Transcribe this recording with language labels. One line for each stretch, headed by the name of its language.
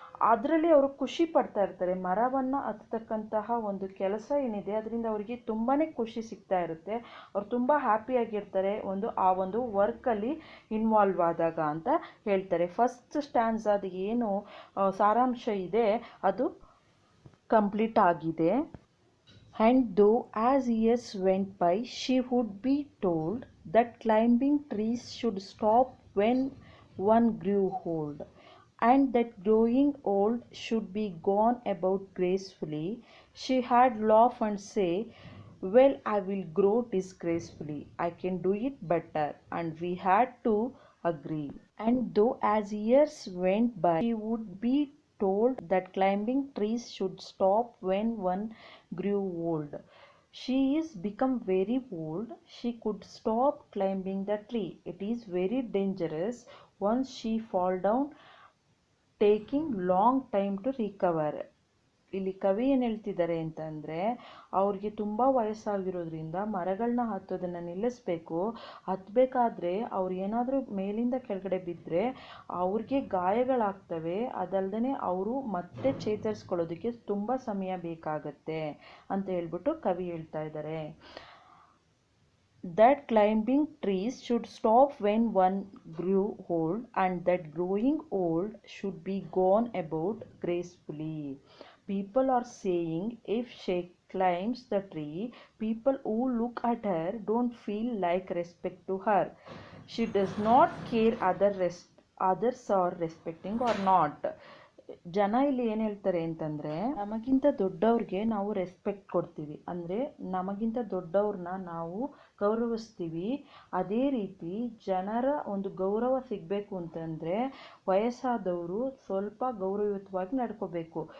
Kannada: ಅದರಲ್ಲಿ ಅವರು ಖುಷಿ ಪಡ್ತಾ ಇರ್ತಾರೆ. ಮರವನ್ನು ಹತ್ತತಕ್ಕಂತಹ ಒಂದು ಕೆಲಸ ಏನಿದೆ ಅದರಿಂದ ಅವರಿಗೆ ತುಂಬಾ ಖುಷಿ ಸಿಗ್ತಾ ಇರುತ್ತೆ. ಅವ್ರು ತುಂಬ ಹ್ಯಾಪಿಯಾಗಿರ್ತಾರೆ ಆ ಒಂದು ವರ್ಕಲ್ಲಿ ಇನ್ವಾಲ್ವ್ ಆದಾಗ ಅಂತ ಹೇಳ್ತಾರೆ. ಫಸ್ಟ್ ಸ್ಟ್ಯಾನ್ಸ್ ಏನು ಸಾರಾಂಶ ಇದೆ ಅದು ಕಂಪ್ಲೀಟ್ ಆಗಿದೆ.
English: And though as years went by she would be told that climbing trees should stop when one grew old, and that growing old should be gone about gracefully, she had laugh and say, well, I will grow disgracefully, I can do it better, and we had to agree. And though as years went by she would be told that climbing trees should stop when one grew old. She is become very old. She could stop climbing the tree. It is very dangerous. Once she fall down, taking long time to recover.
Kannada: ಇಲ್ಲಿ ಕವಿ ಏನು ಹೇಳ್ತಿದ್ದಾರೆ ಅಂತಂದರೆ ಅವ್ರಿಗೆ ತುಂಬ ವಯಸ್ಸಾಗಿರೋದ್ರಿಂದ ಮರಗಳನ್ನ ಹತ್ತೋದನ್ನು ನಿಲ್ಲಿಸಬೇಕು. ಹತ್ತಬೇಕಾದ್ರೆ ಅವ್ರು ಏನಾದರೂ ಮೇಲಿಂದ ಕೆಳಗಡೆ ಬಿದ್ದರೆ ಅವ್ರಿಗೆ ಗಾಯಗಳಾಗ್ತವೆ. ಅದಲ್ಲದೆ ಅವರು ಮತ್ತೆ ಚೇತರಿಸ್ಕೊಳ್ಳೋದಕ್ಕೆ ತುಂಬ ಸಮಯ ಬೇಕಾಗತ್ತೆ ಅಂತ ಹೇಳ್ಬಿಟ್ಟು ಕವಿ ಹೇಳ್ತಾ ಇದ್ದಾರೆ.
English: That climbing trees should stop when one grew old, and that growing old should be gone about gracefully. People are saying if she climbs the tree, people who look at her don't feel like respect to her. She does not care others are respecting or not.
Kannada: ಜನ ಇಲ್ಲಿ ಏನು ಹೇಳ್ತಾರೆ ಅಂತಂದರೆ ನಮಗಿಂತ ದೊಡ್ಡವ್ರಿಗೆ ನಾವು respect ಕೊಡ್ತೀವಿ. ಅಂದರೆ ನಮಗಿಂತ ದೊಡ್ಡವ್ರನ್ನ ನಾವು ಗೌರವಿಸ್ತೀವಿ, ಅದೇ ರೀತಿ ಜನರ ಒಂದು ಗೌರವ ಸಿಗಬೇಕು ಅಂತಂದರೆ ವಯಸ್ಸಾದವರು ಸ್ವಲ್ಪ ಗೌರವಯುತವಾಗಿ ನಡ್ಕೋಬೇಕು.